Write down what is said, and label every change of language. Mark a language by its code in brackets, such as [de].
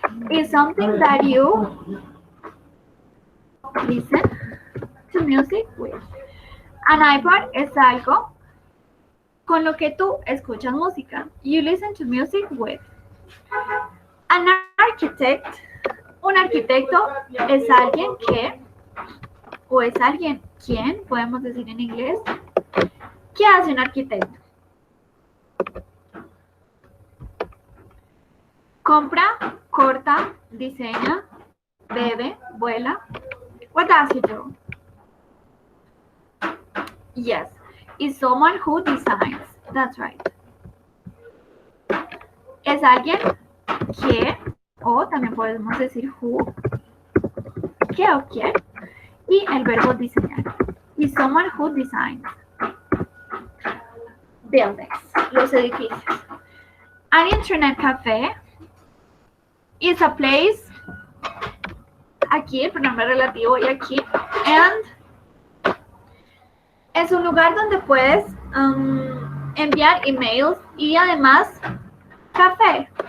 [en] Is something that you listen to music with. [es] An iPod es algo con lo que tú escuchas música. [en] You listen to music with. [es] An architect, un arquitecto es alguien que, o es alguien quien, podemos decir en inglés. ¿Qué hace un arquitecto? corta, diseña, bebe, vuela. [en] What does he do? Yes, is someone who designs. That's right. [es] Es alguien que, o también podemos decir who, que o quién, y el verbo diseñar. [en] Is someone who designs. [es] Buildings, los edificios. An internet cafe is a place, aquí el pronombre relativo y aquí, and es un lugar donde puedes enviar emails y además café.